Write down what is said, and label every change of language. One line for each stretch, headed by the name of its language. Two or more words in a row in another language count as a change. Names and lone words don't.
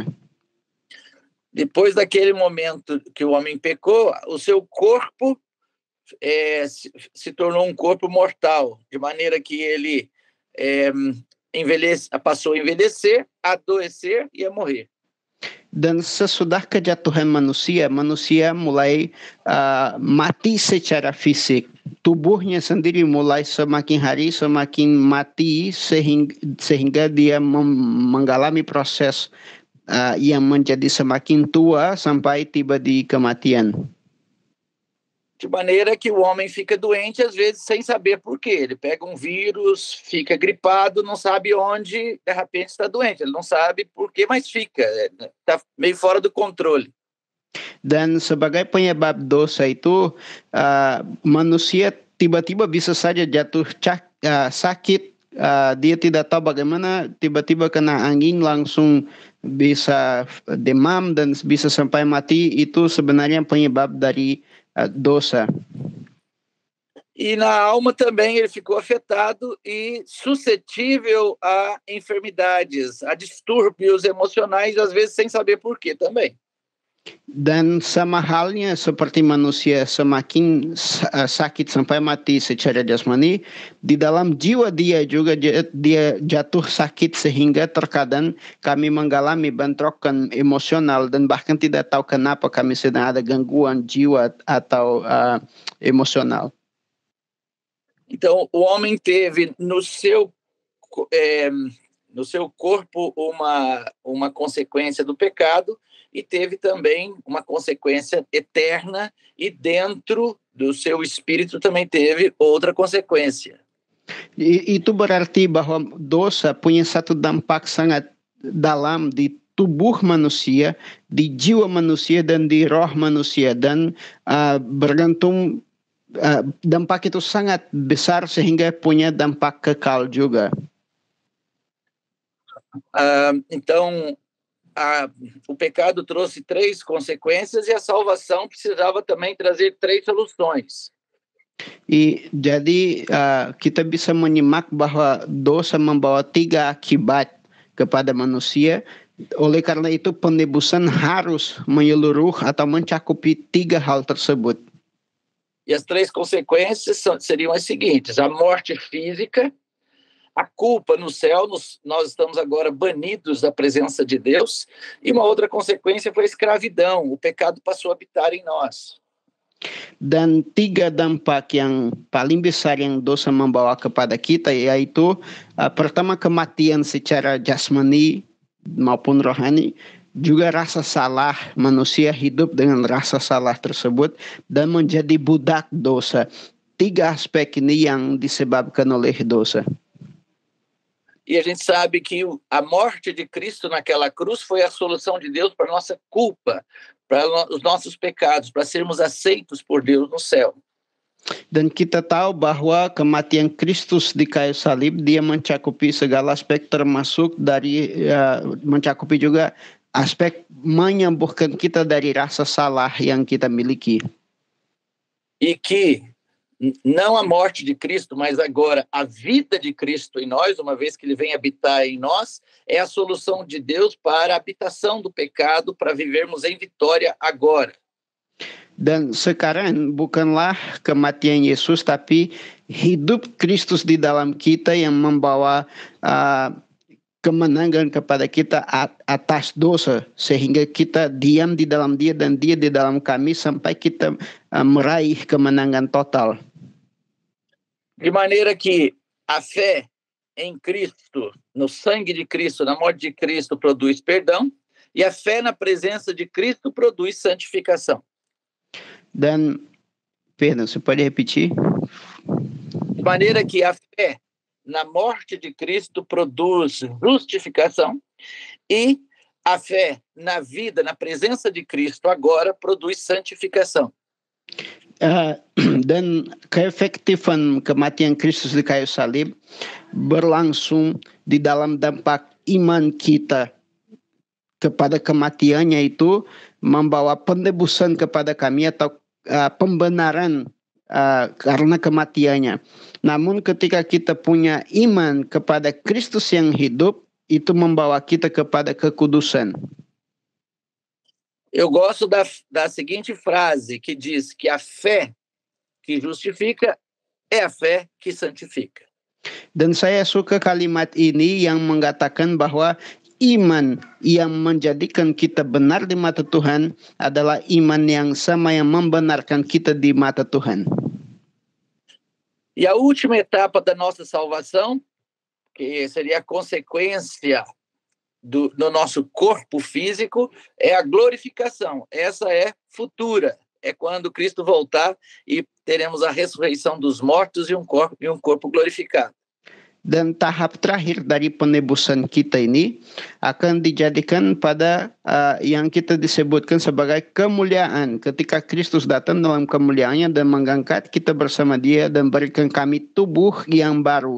Portuguese: Depois daquele momento que o homem pecou, o seu corpo se tornou um corpo mortal, de maneira que ele passou a envelhecer, a adoecer e a morrer.
Indonesian: Dan sesudah kejatuhan manusia mulai mati secara fisik. Tubuhnya sendiri mulai semakin hari semakin mati sehingga dia mengalami proses yang menjadi semakin tua sampai tiba di kematian.
Portuguese: De maneira que o homem fica doente, às vezes, sem saber por quê. Ele pega um vírus, fica gripado, não sabe onde, de repente, está doente. Ele não sabe por quê, mas fica. Está meio fora do controle.
Indonesian: Dan sebagai penyebab dosa itu, manusia tiba-tiba bisa saja jatuh sakit. Dia tidak tahu bagaimana, tiba-tiba kena angin langsung bisa demam dan bisa sampai mati. Itu sebenarnya penyebab dari dosa.
Portuguese: E na alma também ele ficou afetado e suscetível a enfermidades, a distúrbios emocionais, às vezes sem saber por quê também.
Indonesian: Dan sama halnya seperti manusia semakin sakit sampai mati secara jasmani, di dalam jiwa dia juga dia jatuh sakit sehingga terkadang kami mengalami bentrokan emosional dan bahkan tidak tahu kenapa kami sedang ada gangguan jiwa atau emosional.
Portuguese: Então, o homem teve no seu corpo uma consequência do pecado e teve também uma consequência eterna, e dentro do seu espírito também teve outra consequência.
Indonesian: Itu berarti bahwa dosa punya satu dampak sangat dalam di tubuh manusia, di jiwa manusia, dan di roh manusia, dan bergantung dampak itu sangat besar sehingga punya dampak kekal juga.
Portuguese: Então, o pecado trouxe 3 consequências e a salvação precisava também trazer 3 soluções.
Indonesian: Jadi kita bisa menyimak bahwa dosa membawa 3 akibat kepada manusia. Oleh karena itu penebusan harus menyeluruh atau mencakupi 3 hal tersebut.
Portuguese: E as 3 consequências seriam as seguintes: a morte física, a culpa no céu, nós estamos agora banidos da presença de Deus, e uma outra consequência foi a escravidão, o pecado passou a habitar em nós.
Indonesian: Dan 3 dampak yang paling besar yang dosa membawa kepada kita, yaitu pertama kematian secara jasmani maupun rohani, juga rasa salah, manusia hidup dengan rasa salah tersebut dan menjadi budak dosa. 3 aspek ini yang disebabkan oleh dosa.
Portuguese: E a gente sabe que a morte de Cristo naquela cruz foi a solução de Deus para a nossa culpa, para os nossos pecados, para sermos aceitos por Deus no céu.
Indonesian: Dan kita tahu bahwa kematian Kristus di kayu salib, dia mencakupi segala aspek, termasuk dari mencakupi juga aspek menyembuhkan kita dari rasa salah yang kita miliki.
Portuguese: E que não a morte de Cristo, mas agora a vida de Cristo em nós, uma vez que ele vem habitar em nós, é a solução de Deus para a habitação do pecado, para vivermos em vitória agora.
Indonesian: Dan sekarang bukanlah kematian Yesus, tapi hidup Kristus di dalam kita yang membawa kemenangan kepada kita atas dosa, sehingga kita diam di dalam dia dan dia di dalam kami sampai kita meraih kemenangan total.
Portuguese: De maneira que a fé em Cristo, no sangue de Cristo, na morte de Cristo, produz perdão, e a fé na presença de Cristo produz santificação. Dan, perdão, você pode repetir? De maneira que a fé na morte de Cristo produz justificação e a fé na vida, na presença de Cristo agora produz santificação.
Indonesian: Dan keefektifan kematian Kristus di kayu salib berlangsung di dalam dampak iman kita kepada kematiannya, itu membawa penebusan kepada kami atau pembenaran karena kematiannya. Namun ketika kita punya iman kepada Kristus yang hidup, itu membawa kita kepada kekudusan.
Portuguese: Eu gosto da seguinte frase que diz que a fé que justifica é a fé que santifica.
Indonesian: Dan saya suka kalimat ini yang mengatakan bahwa iman yang menjadikan kita benar di mata Tuhan adalah iman yang sama yang membenarkan kita di mata Tuhan.
Portuguese: E a última etapa da nossa salvação, que seria a consequência do nosso corpo físico, é a glorificação. Essa é futura. É quando Cristo voltar e teremos a ressurreição dos mortos e um corpo glorificado.
Indonesian: Dan tahap terakhir dari penebusan kita ini akan dijadikan pada yang kita disebutkan sebagai kemuliaan. Ketika Kristus datang dalam kemuliaannya dan mengangkat kita bersama dia dan berikan kami tubuh yang baru.